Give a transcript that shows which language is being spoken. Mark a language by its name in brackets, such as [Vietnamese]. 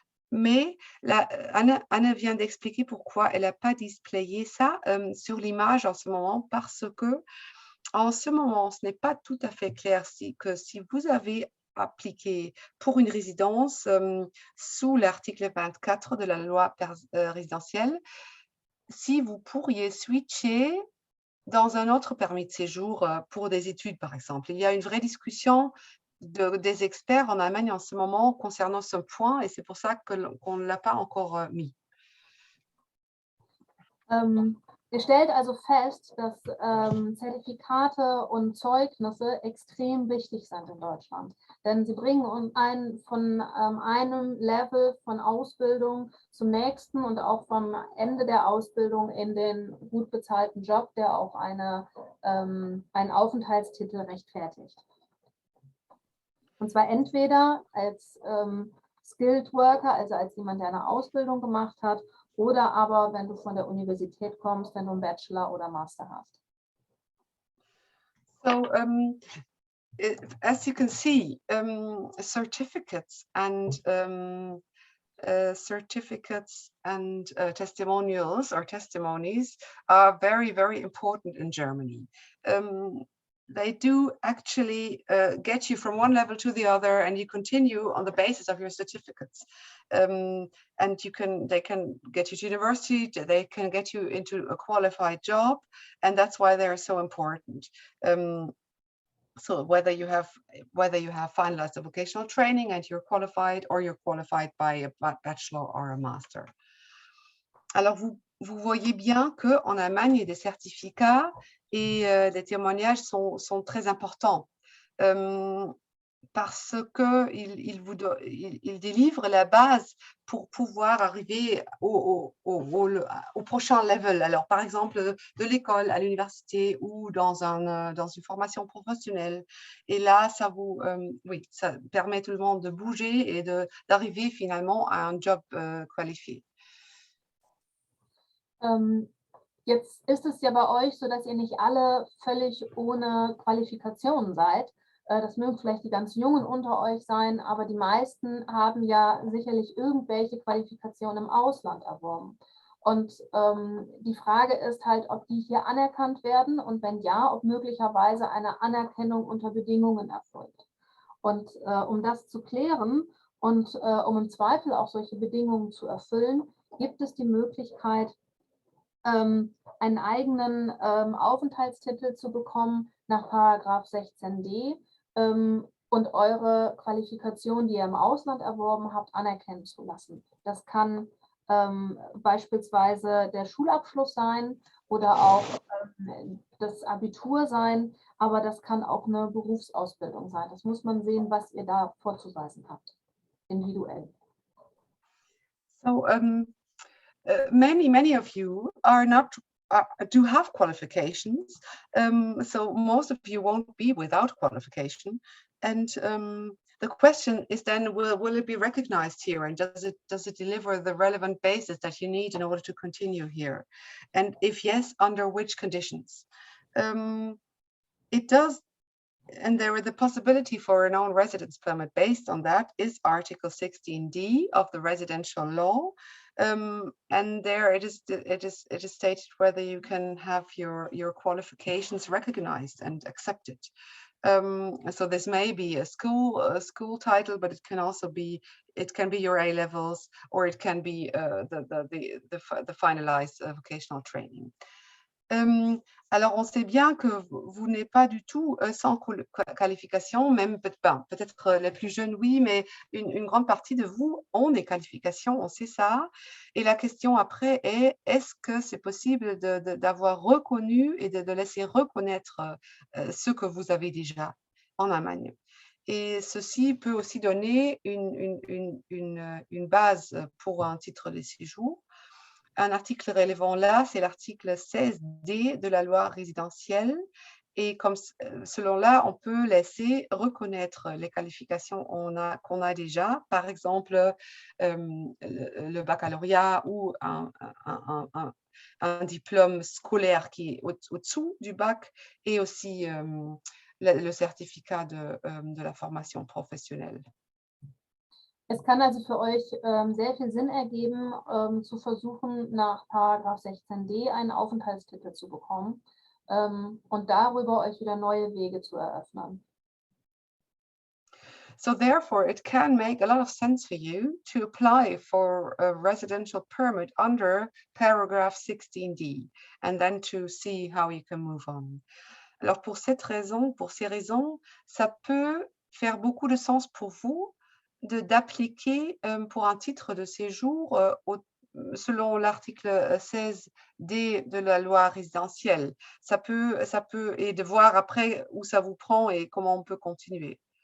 [French] Mais là, Anna vient d'expliquer pourquoi elle n'a pas displayé ça sur l'image en ce moment, parce que en ce moment, ce n'est pas tout à fait clair que si vous avez appliqué pour une résidence sous l'article 24 de la loi résidentielle, si vous pourriez switcher dans un autre permis de séjour pour des études, par exemple. Il y a une vraie discussion des experts en Allemagne en ce moment concernant ce point, et c'est pour ça qu'on ne l'a pas encore mis. [German] Ihr stellt also fest, dass Zertifikate und Zeugnisse extrem wichtig sind in Deutschland. Denn sie bringen uns von einem Level von Ausbildung zum nächsten und auch vom Ende der Ausbildung in den gut bezahlten Job, der auch einen Aufenthaltstitel rechtfertigt. Und zwar entweder als [English] Skilled Worker, [German] also als jemand, der eine Ausbildung gemacht hat, oder aber, wenn du von der Universität kommst, wenn du einen Bachelor oder Master hast. [English] So, as you can see, certificates and testimonials or testimonies are very, very important in Germany. they do actually get you from one level to the other, and you continue on the basis of your certificates. And they can get you to university, they can get you into a qualified job, and that's why they're so important. So whether you have finalized the vocational training and you're qualified, or you're qualified by a bachelor or a master. [French] Alors vous voyez bien qu'en Allemagne, il y a des certificats et les témoignages sont très importants parce qu'ils délivrent la base pour pouvoir arriver au prochain level. Alors, par exemple, de l'école à l'université ou dans une formation professionnelle. Et là, ça permet tout le monde de bouger et d'arriver finalement à un job qualifié. [German] Jetzt ist es ja bei euch so, dass ihr nicht alle völlig ohne Qualifikationen seid. Das mögen vielleicht die ganz Jungen unter euch sein, aber die meisten haben ja sicherlich irgendwelche Qualifikationen im Ausland erworben. Und die Frage ist halt, ob die hier anerkannt werden und wenn ja, ob möglicherweise eine Anerkennung unter Bedingungen erfolgt. Und um das zu klären und um im Zweifel auch solche Bedingungen zu erfüllen, gibt es die Möglichkeit, einen eigenen Aufenthaltstitel zu bekommen nach Paragraph 16d und eure Qualifikation, die ihr im Ausland erworben habt, anerkennen zu lassen. Das kann beispielsweise der Schulabschluss sein oder auch das Abitur sein, aber das kann auch eine Berufsausbildung sein. Das muss man sehen, was ihr da vorzuweisen habt, individuell. [English] So, many of you are not do have qualifications, so most of you won't be without qualification, and the question is then, will it be recognized here, and does it deliver the relevant basis that you need in order to continue here, and if yes, under which conditions? It does. And there is the possibility for a known residence permit based on that is Article 16D of the residential law. And there it is stated whether you can have your qualifications recognized and accepted. So this may be a school title, but it can also be your A levels, or it can be the finalized vocational training. [French] Alors, on sait bien que vous n'êtes pas du tout sans qualification, même peut-être les plus jeunes, oui, mais une grande partie de vous ont des qualifications, on sait ça. Et la question après est, est-ce que c'est possible d'avoir reconnu et de laisser reconnaître ce que vous avez déjà en Allemagne? Et ceci peut aussi donner une base pour un titre de séjour. Un article relevant là, c'est l'article 16D de la loi résidentielle. Et comme selon là, on peut laisser reconnaître les qualifications qu'on a déjà, par exemple le baccalauréat ou un diplôme scolaire qui est au-dessous du bac, et aussi le certificat de la formation professionnelle. [German] Es kann also für euch sehr viel Sinn ergeben, zu versuchen, nach Paragraph 16d einen Aufenthaltstitel zu bekommen und darüber euch wieder neue Wege zu eröffnen. [English] So therefore, it can make a lot of sense for you to apply for a residential permit under Paragraph 16d, and then to see how you can move on. [French] Alors pour ces raisons, ça peut faire beaucoup de sens pour vous d'appliquer pour un titre de séjour selon l'article 16D de la loi résidentielle. Ça peut, et de voir après où ça vous prend et comment on peut continuer.